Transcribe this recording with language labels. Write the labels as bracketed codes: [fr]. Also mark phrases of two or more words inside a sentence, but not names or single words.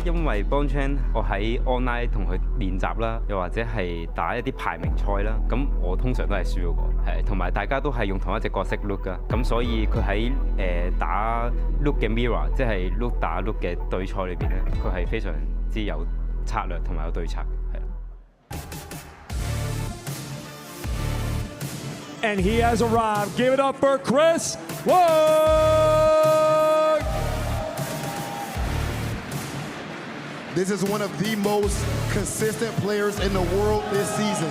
[yue] 因為 Bon Chen 我喺 online 同佢練習啦，又或者係打一啲排名賽啦，咁我通常都係輸嗰個，係同埋大家都係用同一隻角色 Luke 噶，咁所以佢喺打 Luke 嘅 Mirror， 即係 Luke 打 Luke 嘅對賽裏邊咧，佢係非常之有策略同埋有對策嘅，係。 [en] And he has arrived. Give it up for Chris Wong! This is one of the most consistent players in the world this season.